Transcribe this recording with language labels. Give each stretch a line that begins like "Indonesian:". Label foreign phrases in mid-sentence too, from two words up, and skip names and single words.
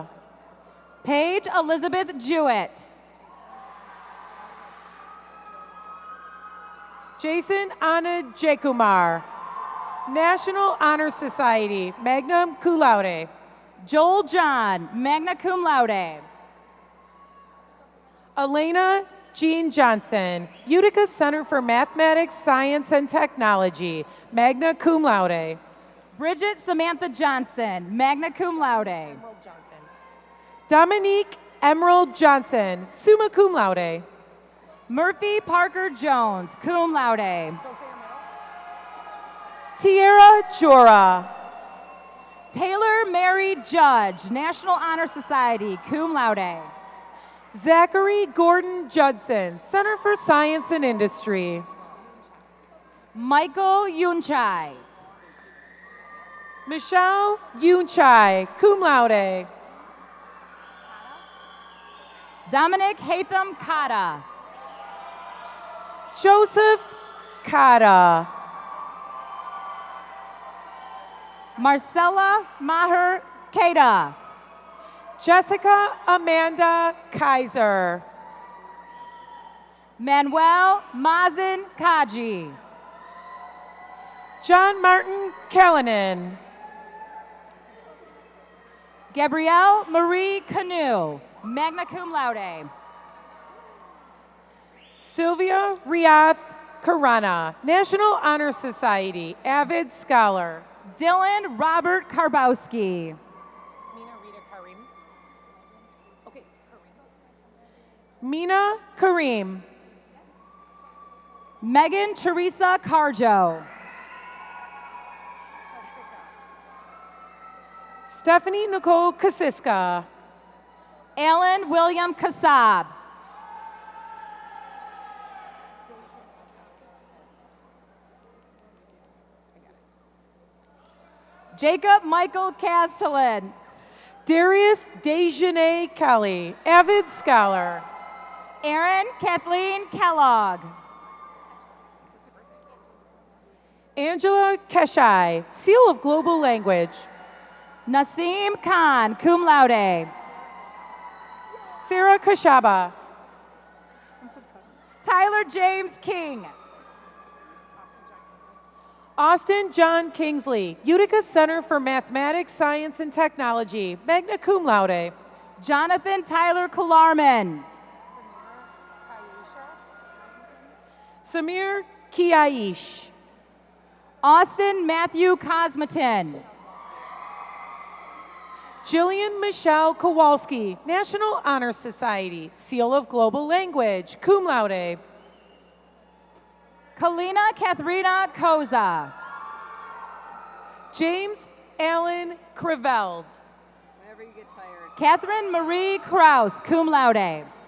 English: Paige Elizabeth Jewett. Jason Anna Jakumar, National Honor Society,
Latin: magna cum laude.
English: Joel John,
Latin: magna cum laude.
English: Elena Jean Johnson, Utica Center for Mathematics, Science, and Technology,
Latin: magna cum laude.
English: Bridget Samantha Johnson,
Latin: magna cum laude.
English: Dominique Emerald Johnson,
Latin: summa cum laude.
English: Murphy Parker Jones,
Latin: cum laude.
English: Tierra Jora. Taylor Mary Judge, National Honor Society,
Latin: cum laude.
English: Zachary Gordon Judson, Center for Science and Industry. Michael Yunchai. Michelle Yunchai,
Latin: cum laude.
English: Dominic Hatham Kata. Joseph Kata. Marcella Maher Kata. Jessica Amanda Kaiser. Manuel Mazin Kaji. John Martin Callanan. Gabrielle Marie Canoe,
Latin: magna cum laude.
English: Sylvia Riath Karana, National Honor Society, avid scholar. Dylan Robert Karbowski. Mina Kareem. Megan Teresa Carjo. Stephanie Nicole Kasiska. Alan William Kassab. Jacob Michael Castellan. Darius Dejanay Kelly, avid scholar. Erin Kathleen Kellogg. Angela Keshai, Seal of Global Language. Nasim Khan,
Latin: cum laude.
English: Sarah Kashaba. Tyler James King. Austin John Kingsley, Utica Center for Mathematics, Science, and Technology,
Latin: magna cum laude.
English: Jonathan Tyler Killarman. Samir Kiaish. Austin Matthew Cosmetin. Jillian Michelle Kowalski, National Honor Society, Seal of Global Language,
Latin: cum laude.
English: Kalina Katharina Koza. James Allen Criveld. Whenever you get tired. Catherine Marie Kraus,
Latin: cum laude.